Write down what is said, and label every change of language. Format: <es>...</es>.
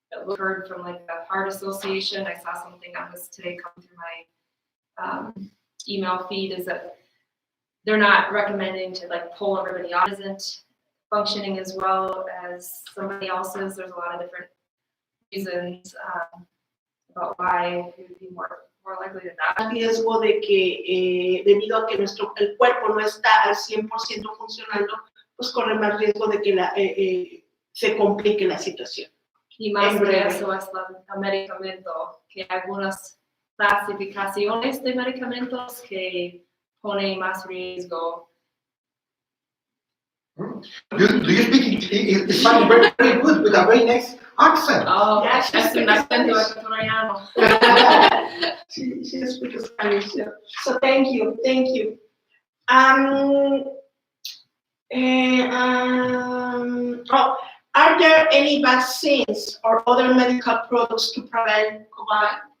<en>I've heard from like the Heart Association. I saw something on this today come through my email feed, is that they're not recommending to like pull everybody off. Isn't functioning as well as somebody else's. There's a lot of different reasons about why it would be more likely to die.</en> <es>Riesgo de que debido a que el cuerpo no está al 100% funcionando, pues corre más riesgo de que se complique la situación. Y más que eso es el medicamento, que hay algunas clasificaciones de medicamentos que ponen más riesgo.</es> <en>do you speak Spanish very, very good with a very nice accent? Oh, yes,</en> <es>es un acento ecuatoriano.</es> <en>She speaks Spanish, yeah. So thank you. Are there any vaccines or other medical products to prevent COVID?</en>